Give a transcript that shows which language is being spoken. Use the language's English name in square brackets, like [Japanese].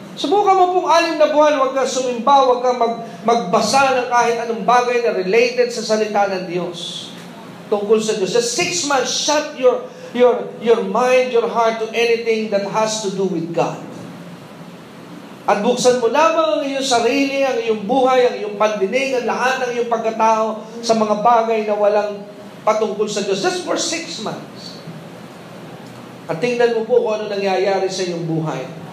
[Filipino] Subukan mo pong 6 na buwan, huwag kang sumimba, huwag kang magbasa ng kahit anong bagay na related sa salita ng Diyos. Tungkol sa Diyos. [English] Just 6 months, shut your mind, your heart to anything that has to do with God. [Filipino] At buksan mo lamang ang iyong sarili, ang iyong buhay, ang iyong pandinig, ang lahat ng iyong pagkatao sa mga bagay na walang patungkol sa Diyos. [English] Just for 6 months. [Filipino] At tingnan mo po kung ano nangyayari sa iyong buhay.